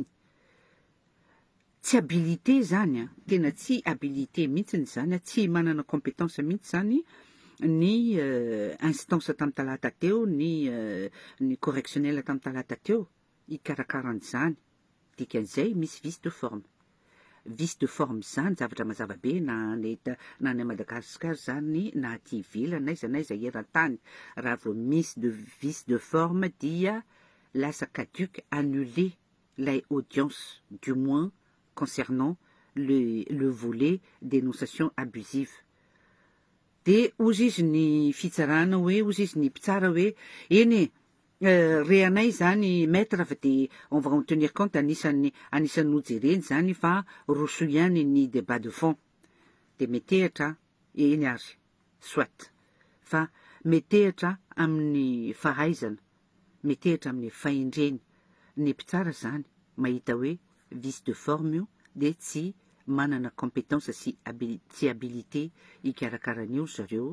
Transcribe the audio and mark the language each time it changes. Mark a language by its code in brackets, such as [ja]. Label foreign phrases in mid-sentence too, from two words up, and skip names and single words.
[mg] Tsy habilité zany tena tsy habilité mihitsiny zany, tsy manana compétence mihitsy zany ny instance tamin'ny talata teo, ny correctionnel tamin'ny talata teo ikarakaran'izany. Dikan'izay misy [fr] vice de forme. Vice de forme [mg] zany zavatra mazava be na any Madagasikara zany na aty ivelany naiza eran-tany. Raha vao misy [fr] de vice de forme [mg] dia lasa [fr] caduc, annulé [mg] lay audience, [fr] du moins concernant le volet dénonciation abusive. [mg] De ozy izy ny fitsarana hoe, ozy izy ny mpitsara hoe eny reanay zany maître fa de [fr] on va en tenir compte, [mg] anisany nojereny zany fa roso ihany ny [fr] débat de fond. [mg] De metehatra eny ary soit fa metehatra amin'ny fahaizana, metehatra amin'ny fahendreny. Ny mpitsara zany mahita hoe [fr] vice de forme [mg] io de tsy manana compétence sy habilité ikarakarany io zareo.